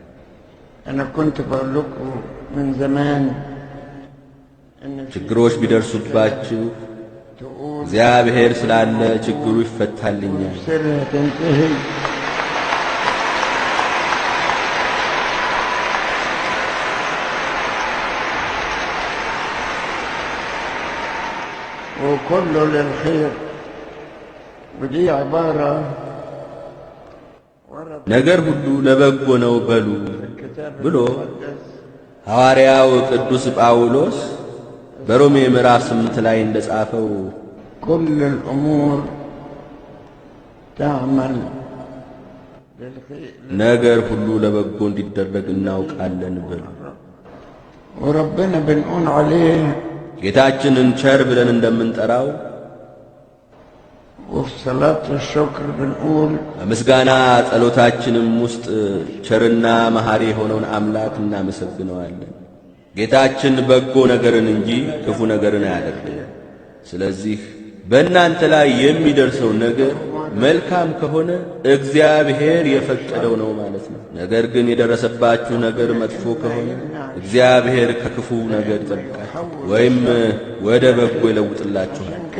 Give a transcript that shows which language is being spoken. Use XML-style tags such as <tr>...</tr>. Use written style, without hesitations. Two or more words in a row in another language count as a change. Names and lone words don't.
<am>ችግሮች ቢደርሱባችሁ እግዚአብሔር ስላለ ችግሩ ይፈታልኛል።</am> <ar>وكل للخير ودي عبارة</ar> <am>ነገር ሁሉ ለበጎ ነው በሉ ብሎ ሐዋርያው ቅዱስ ጳውሎስ በሮሜ ምዕራፍ 8 ላይ እንደጻፈው</am> <ar>كل الأمور تعمل</ar> <am>ነገር ሁሉ ለበጎ እንዲደረግ እናውቃለን በሉ።</am> <ar>وربنا بنقول عليه</ar> <am>ጌታችንን ቸር ብለን እንደምንጠራው</am> <ar>وفي صلاة الشكر بنقول</ar> <am>በምስጋና ጸሎታችንም ውስጥ ቸርና መሐሪ የሆነውን አምላክ እናመሰግነዋለን። ጌታችን በጎ ነገርን እንጂ ክፉ ነገርን አያደርግም። ስለዚህ በእናንተ ላይ የሚደርሰው ነገር መልካም ከሆነ እግዚአብሔር የፈቀደው ነው ማለት ነው። ነገር ግን የደረሰባችሁ ነገር መጥፎ ከሆነ እግዚአብሔር ከክፉ ነገር ይጠብቃችሁ ወይም ወደ በጎ ይለውጥላችኋል።</am>